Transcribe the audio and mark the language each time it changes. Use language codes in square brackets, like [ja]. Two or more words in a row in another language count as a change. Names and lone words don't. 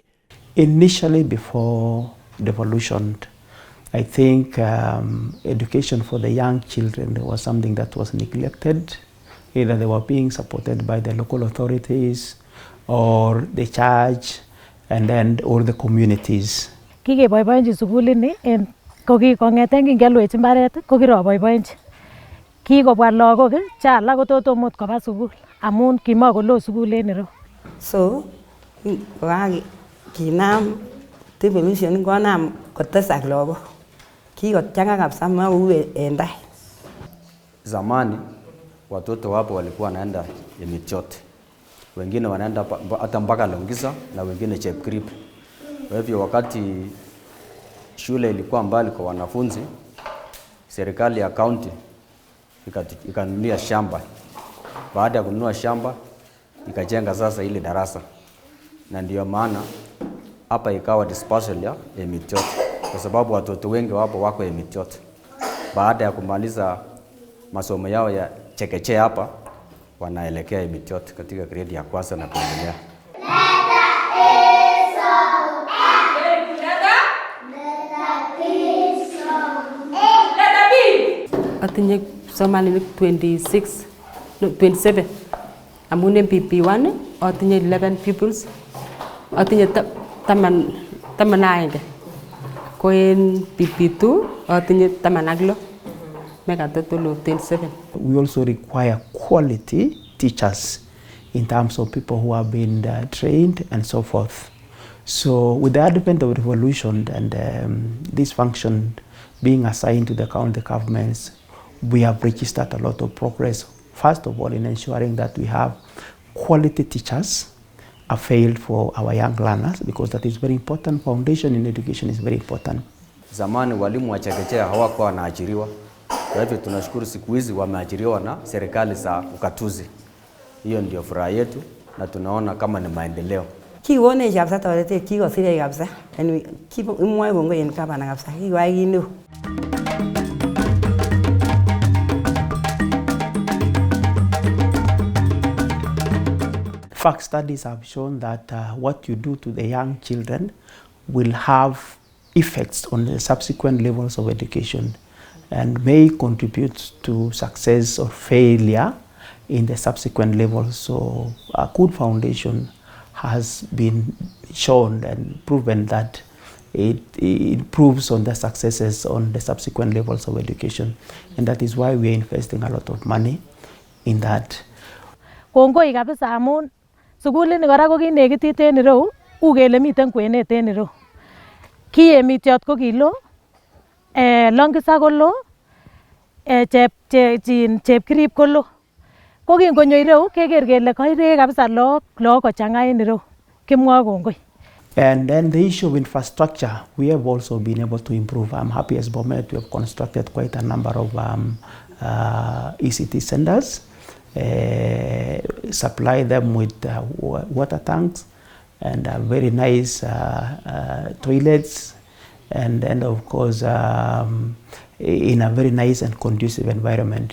[en] Initially, before devolution, I think education for the young children was something that was neglected. Either they were being supported by the local authorities or the church and then all the communities. [kln] Kongeten kingelwech mbaret kokiroboiboenji. Kikobwa lagok cha alak kototomot koba sukul amun kimakolo sukul en ireu. So kinam devolution konam kotesak lagok. Kikochanga kabisa mau en tai. [sw] Zamani watoto wapo walikuwa wanaenda Emitiot. Wengine wanaenda hata mpaka Longisa na wengine Chepkrip. Kwa hivyo wakati shule ilikuwa mbali kwa wanafunzi, serikali ya county ikanunulia shamba. Baada ya kununua shamba, ikajenga sasa ile darasa. Na ndio maana hapa ikawa dispersal ya Emitiot, kwa sababu watoto wengi wapo wako Emitiot. Baada ya kumaliza masomo yao ya chekechea hapa, wanaelekea Emitiot katika grade ya kwanza na kuendelea. [kln] Atinye somalinik 27. Amun en PP1 atinye 11 pupils. Atinye 11. Ko en PP2 atinye 16. [en] Make total of 27. We also require quality teachers in terms of people who have been trained and so forth. So with the advent of devolution and this function being assigned to the county governments, we have registered a lot of progress. First of all, in ensuring that we have quality teachers availed for our young learners, because that is very important. Foundation in education is very important. [sw] Zamani walimu wa chekechea hawakuwa wanaajiriwa. Kwa hivyo tunashukuru siku hizi wameajiriwa na serikali za ukatuzi. Hiyo ndio furaha yetu na tunaona kama ni maendeleo. [kln] Kiwone kabisa torete kikosire kabisa. Yani imwoe kongoi en gavana kabisa. Kiwai kinu. [en] Fact studies have shown that what you do to the young children will have effects on the subsequent levels of education and may contribute to success or failure in the subsequent levels. So a good foundation has been shown and proven that it improves on the successes on the subsequent levels of education. And that is why we are investing a lot of money in that. [kln] Kongoi kabisa amun sukulini kora ko kinekitit en ireu ukele miten kwenet en ireu. Ki Emitiot ko kilo, Longisa ko lo, Chepkrip ko lo. Ko kingonyo ireu keker kele kaire kabisa lagok kochanga en ireu. Kimwoe kongoi. [en] And then the issue of infrastructure, we have also been able to improve. I'm happy as Bomet, we have constructed quite a number of ECT centers, supply them with water tanks and very nice toilets, and then of course in a very nice and conducive environment.